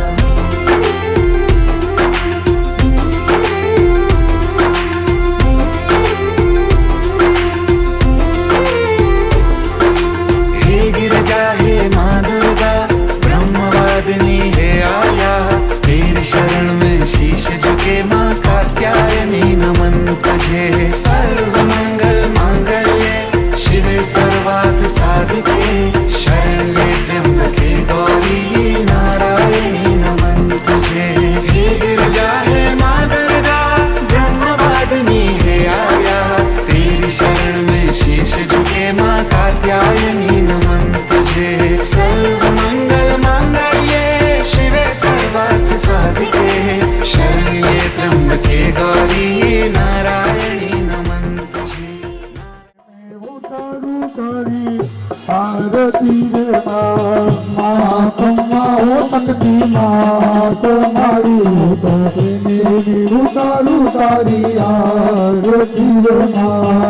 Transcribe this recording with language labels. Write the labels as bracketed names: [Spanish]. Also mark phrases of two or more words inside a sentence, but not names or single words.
[Hindi] हे गिरजा हे माँ दुर्गा, ब्रह्मवादिनी हे आया, तेरी शरण में शीश झुके माँ कात्यायनी नमन तुझे। [Sanskrit] सर्वमंगल मांगल्ये शिवे सर्वार्थ साधिके, शरण्ये त्र्यंबके गौरी नारायणी नमन तुझे। [Hindi] हे गिरजा हे माँ दुर्गा, ब्रह्मवादिनी हे आया, तेरी शरण में शीश झुके माँ कात्यायनी नमन तुझे। [Sanskrit] सर्वमंगल मांगल्ये शिवे सर्वार्थ साधिके, शरण्ये त्र्यंबके गौरी नारायणी नमन तुझे। [Hindi] आरती रे माँ तुम्हा हो सकती माँ, तुम्हारी तो मेरी उतारू तारी आरती रे माँ।